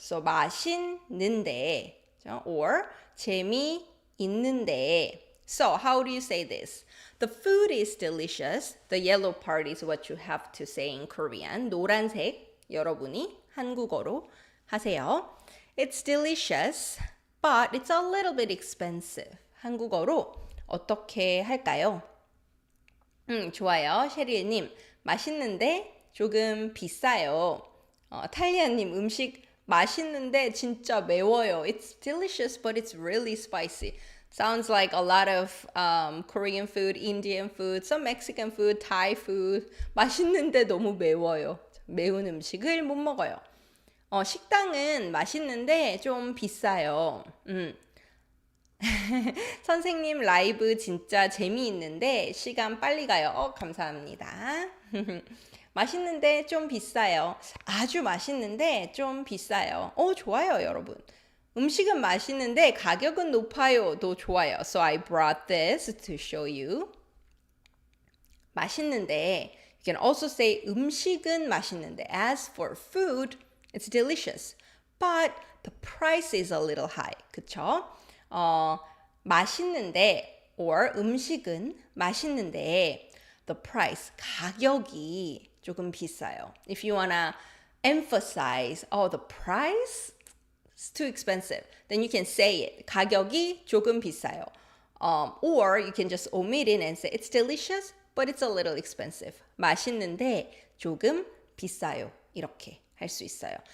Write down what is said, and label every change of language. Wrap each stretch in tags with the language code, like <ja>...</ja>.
<en>So 맛있는데 or 재미있는데. So how do you say this? The food is delicious. The yellow part is what you have to say in Korean.</en> <ko>노란색 여러분이 한국어로 하세요.</ko> <en>It's delicious, but it's a little bit expensive.</en> <ko>한국어로 어떻게 할까요? 좋아요. 셰리님, 맛있는데 조금 비싸요. 탈리아님, 음식 맛있는데 진짜 매워요.</ko> <en>It's delicious, but it's really spicy. Sounds like a lot of Korean food, Indian food, some Mexican food, Thai food.</en> <ko>맛있는데 너무 매워요. 매운 음식을 못 먹어요. 식당은 맛있는데 좀 비싸요. 선생님 라이브 진짜 재미있는데 시간 빨리 가요. 감사합니다. 맛있는데 좀 비싸요. 아주 맛있는데 좀 비싸요. 좋아요, 여러분. 음식은 맛있는데 가격은 높아요. 도 좋아요.</ko> <en>So I brought this to show you. 맛있는데 you can also say</en> <ko>음식은 맛있는데.</ko> <en>As for food, it's delicious. But the price is a little high.</en> <ko>그쵸? 맛있는데 or 음식은 맛있는데</ko> <en>the price,</en> <ko>가격이 조금 비싸요.</ko> <en>If you wanna emphasize, the price is too expensive, then you can say it.</en> <ko>가격이 조금 비싸요.</ko> <en>Or you can just omit it and say it's delicious, but it's a little expensive.</en> <ko>맛있는데 조금 비싸요. 이렇게 할 수 있어요.</ko>